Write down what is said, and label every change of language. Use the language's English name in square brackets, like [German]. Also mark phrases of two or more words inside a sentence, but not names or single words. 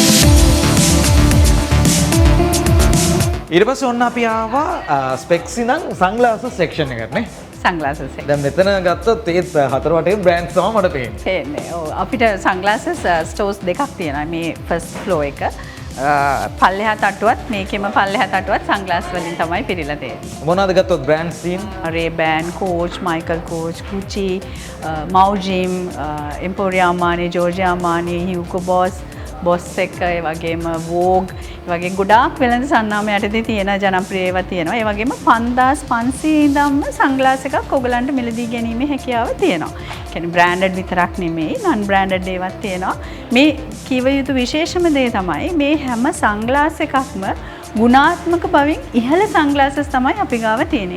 [Sinhala] ඊට පස්සේ ඔන්න අපි ආවා ස්පෙක්ස් ඉඳන් [English] sunglasses section [Sinhala] එකට නේ. සන්ග්ලාසස් එක. දැන් මෙතන ගත්තොත් ඒත් හතර වටේ බ්‍රෑන්ඩ්ස් තමයි මට පේන්නේ. පේන්නේ. ඔව් අපිට [English] sunglasses stores [Sinhala] දෙකක් තියෙනවා මේ [English] first floor [Sinhala] එක. පල්ලෙහා තට්ටුවත් මේකෙම පල්ලෙහා තට්ටුවත් සන්ග්ලාස් වලින් තමයි පිරීලා තියෙන්නේ. මොනවාද ගත්තොත් බ්‍රෑන්ඩ්ස් තියෙන්නේ? Ray-Ban, Coach, Michael Kors, Gucci, Mau Jim, Emporio Armani, Giorgio Armani, Hugo Boss, බොස් එක ඒ වගේම වෝග් වගේ ගොඩාක් වෙළඳ සන්නාම යටතේ තියෙන ජනප්‍රිය ඒවා තියෙනවා. ඒ වගේම 5500 ඉඳන්ම සන්ග්ලාස් එකක් ඔයගලන්ට මිලදී ගැනීමේ හැකියාව තියෙනවා. කියන්නේ බ්‍රෑන්ඩඩ් විතරක් නෙමෙයි [English] non branded [Sinhala] ඒවත් තියෙනවා. මේ කීව යුතු විශේෂම දේ තමයි මේ හැම සන්ග්ලාස් එකක්ම ගුණාත්මක බවින් ඉහළ සන්ග්ලාසස් තමයි අපි ගාව තියෙන්නේ.